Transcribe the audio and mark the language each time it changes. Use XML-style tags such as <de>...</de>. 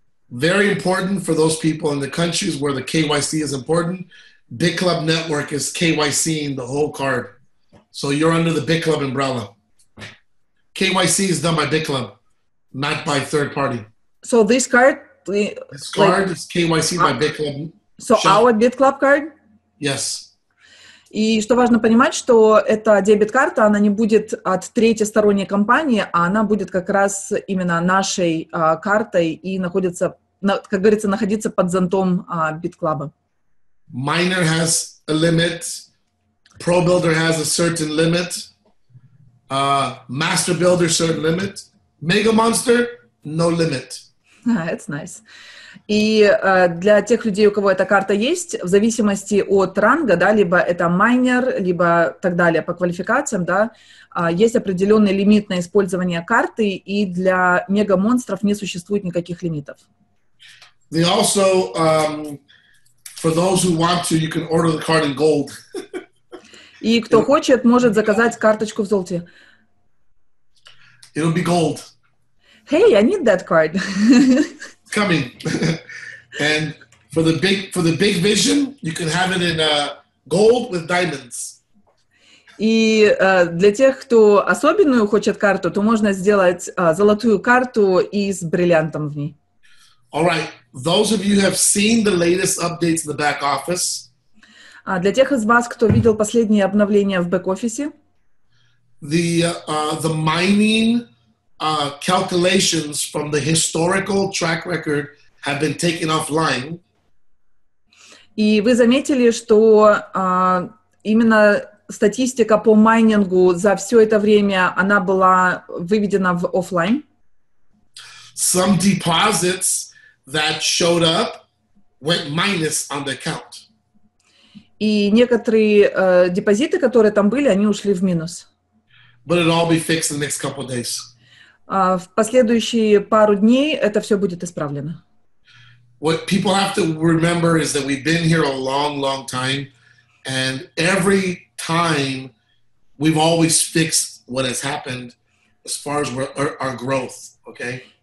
<en>Very important for those people in the countries where the KYC is important. BitClub Network is KYCing the whole card. So you're under the BitClub umbrella. KYC is done by BitClub, not by third party. So this card... This card is KYC by BitClub. So our BitClub card? Yes.</en> <ru>И что важно понимать, что эта дебет-карта, она не будет от третьесторонней компании, а она будет как раз именно нашей картой и находится, как говорится, находиться под зонтом BitClub.</ru> <en>Miner has a limit. Pro Builder has a certain limit. Master Builder, certain limit. Mega Monster, no limit. It's nice.</en> <ru>И для тех людей, у кого эта карта есть, в зависимости от ранга, да, либо это майнер, либо так далее по квалификациям, да, есть определенный лимит на использование карты, и для мега-монстров не существует никаких лимитов.</ru> <en>They also, for those who want to, you can order the card in gold.</en> <ru>И кто хочет, может заказать карточку в золоте.</ru> <en>It'll be gold. Hey, I need that card. Coming. And for the big vision, you can have it in gold with diamonds.</en> <ru>И для тех, кто особенную хочет карту, то можно сделать золотую карту и с бриллиантом в ней.</ru> <en>All right. Those of you who have seen the latest updates in the back office.</en> <ru>Для тех из вас, кто видел последние обновления в бэк-офисе,</ru> <en>the mining calculations from the historical track record have been taken offline.</en> <ru>И вы заметили, что именно статистика по майнингу за все это время, она была выведена в офлайн.</ru> <en>Some deposits that showed up went minus on the account.</en> <ru>И некоторые депозиты, которые там были, они ушли в минус.</ru> <en>But it'll all be fixed in the next couple of days.</en> <ru>В последующие пару дней это все будет исправлено.</ru> <en>What people have to remember is that we've been here a long, long time, and every time we've always fixed what has happened as far as our growth, okay?</en>